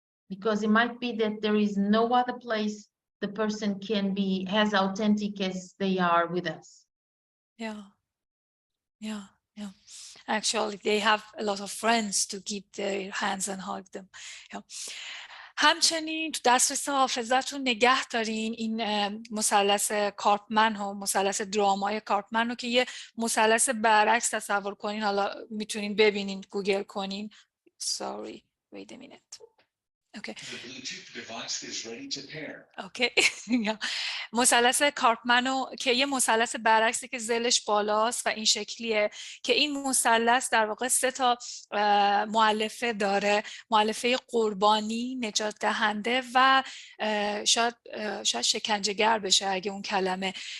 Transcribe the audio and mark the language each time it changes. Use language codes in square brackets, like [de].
[en] Because it might be that there is no other place the person can be as authentic as they are with us. Yeah. Actually, they have a lot of friends to keep their hands and hug them. [fa] همچنین تو دسترس حافظتون نگه دارین این مثلث کارپمن ها، مثلث درامای کارپمن رو که یه مثلث برعکس تصور کنین. حالا میتونین ببینین، گوگل کنین. [en] Sorry, wait a minute. Okay. The Bluetooth device is ready to pair. Okay. [fa] مثلث کارپمنو که یه مثلث برعکسه که ذیلش بالاست و این شکلیه که این مثلث در واقع 3 تا مؤلفه داره: مؤلفه قربانی، نجات دهنده و شاید شکنجهگر بشه اگه اون کلمه.